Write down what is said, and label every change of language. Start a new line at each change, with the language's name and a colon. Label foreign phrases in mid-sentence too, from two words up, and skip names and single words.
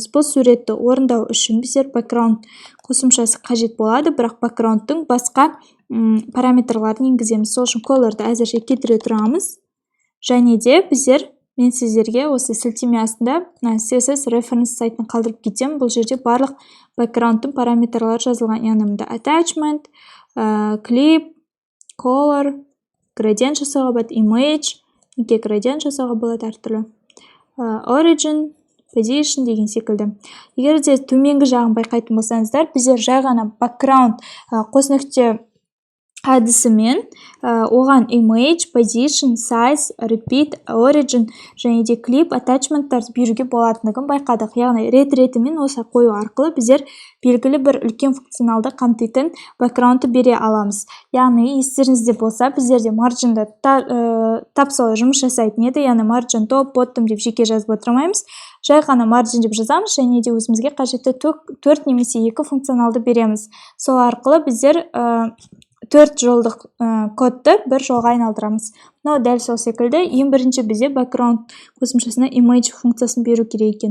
Kazakh: Бұл суретті орындау үшін біздер background қосымшасы қажет болады, бірақ backgroundтың басқа параметрларын енгіземіз. Сол үшін color'ды әзірше кетіре тұрамыз. Және де біздер мен сіздерге осы сілтеме астында
English: CSS reference
Kazakh: сайтын қалдырып кетем. Бұл жерде барлық backgroundтың параметрлары жазылған. Яғни
English: attachment, clip, color, gradient
Kazakh: жасауға болады, image, неге gradient жасауға болады әртүрлі,
English: origin, position
Kazakh: деген секілді. Егер де төменгі жағын байқайтын болсаңыздар, біздер жай ғана background қос нүкте әдісімен оған
English: image, position, size, repeat, origin
Kazakh: және де
English: clip, attachmenттарды
Kazakh: беруге болатындығын байқадық. Яғни рет-ретімен осы қою арқылы біздер белгілі бір үлкен функционалды қамтитын backgroundты бере аламыз. Яғни естеріңізде болса, біздерде маржинді тапсалы жұмыс жасайтын еді. Яғни
English: margin top, bottom
Kazakh: деп жеке жазып отырмаймыз. Жай ғана margin деп жазамыз және де өзімізге қажетті 4 немесе 2 функционалды береміз. Сол арқылы біздер 4 жолдық кодты бір жолға айналдырамыз. Мынау дәл сол секілді. Ең бірінші бізде background қосымшасына image функциясын беру керек екен.